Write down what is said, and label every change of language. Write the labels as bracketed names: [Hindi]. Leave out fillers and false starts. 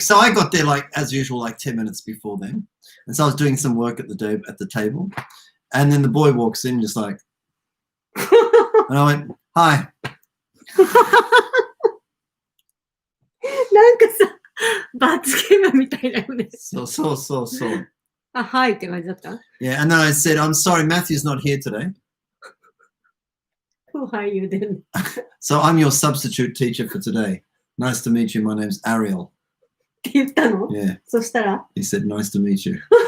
[English] So I got there like as usual, like 10 minutes before them. And so I was doing some work at the table. And then the boy walks in just like, and I went, hi. [Japanese] なんかさ、罰ゲームみたいだよね。 [English] So. [Japanese] あ、はいって感じだった？ [English] Yeah, and then I said, I'm sorry, Matthew's not here today. Who are you then? So I'm your substitute teacher for today. Nice to meet you. My name's Ariel. [Japanese] って言ったの？ [English] Yeah. [Japanese] そしたら [English] He said, nice to meet you.